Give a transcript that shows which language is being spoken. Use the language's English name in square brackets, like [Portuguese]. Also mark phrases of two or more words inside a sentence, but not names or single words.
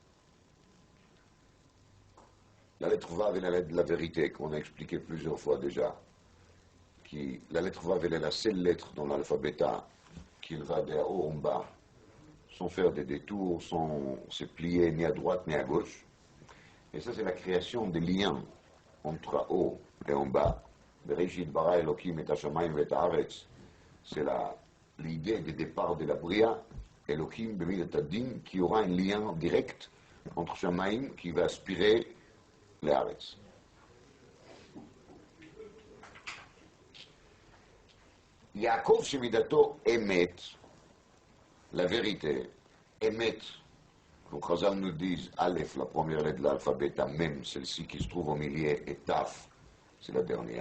[French] La lettre Vav est la lettre de la vérité, qu'on a expliqué plusieurs fois déjà. La lettre Vav, elle est la seule lettre dans l'alphabet qu'il va de haut en bas, sans faire des détours, sans se plier ni à droite ni à gauche. Et ça, c'est la création des liens entre haut et en bas. [Hebrew] בראשית ברא אלוקים את השמים ואת הארץ. [French] C'est l'idée de départ de la Bria, [Hebrew] אלוקים במידת הדין, [French] qui aura un lien direct entre Shamayim qui va aspirer les Haaretz. [Hebrew] יעקב שמידתו אמת, [French] la vérité, Emet, comme Chazal nous dit, Aleph, la première lettre de l'alphabet, Mem, celle-ci qui se trouve au milieu, et Taf, c'est la dernière.